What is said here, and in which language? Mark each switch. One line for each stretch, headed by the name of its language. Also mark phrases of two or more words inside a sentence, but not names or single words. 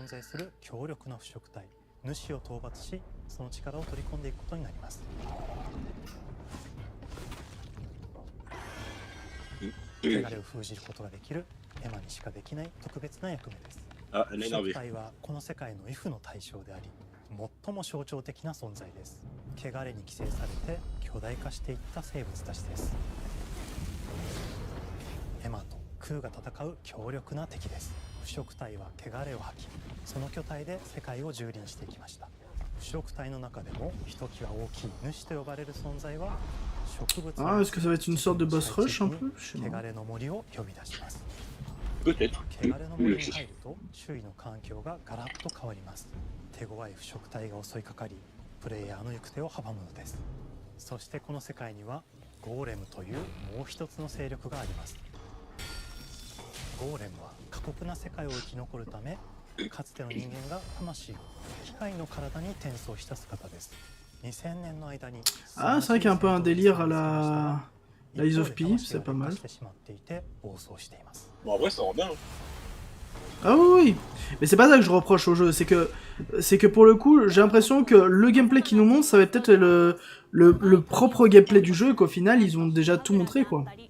French: Ah, elle est énervée.
Japanese: 最も象徴的な存在です。汚れに寄生されて巨大化していった生物たちです。エマとクーが戦う強力な敵です。腐食体は汚れを吐き、その巨体で世界を蹂躙していきました。腐食体の中でもひときわ大きい主と呼ばれる存在は植物。
French: Ah, est-ce que ça va être une sorte de
English: boss rush
French: un peu?
Japanese: 汚れの森を呼び出します。
French: Peut-être.
Japanese: 汚れの森に入ると周囲の環境がガラッと変わります。手強い腐食体が襲いかかり、プレイヤーの行く手を阻むのです。そしてこの世界にはゴーレムというもう一つの勢力があります。ゴーレムは過酷な世界を生き残るため、かつての人間が魂を機械の体に転送した姿です。2000年の間に
French: Ah, c'est vrai qu'il y a un peu un délire à la Lies of P, c'est pas mal. Bon, en vrai, ça rend bien. Ah oui, mais c'est pas ça que je reproche au jeu, c'est que pour le coup, j'ai l'impression que le gameplay qu'ils nous montrent, ça va peut-être le propre gameplay du jeu, et qu'au final, ils ont déjà tout montré, quoi.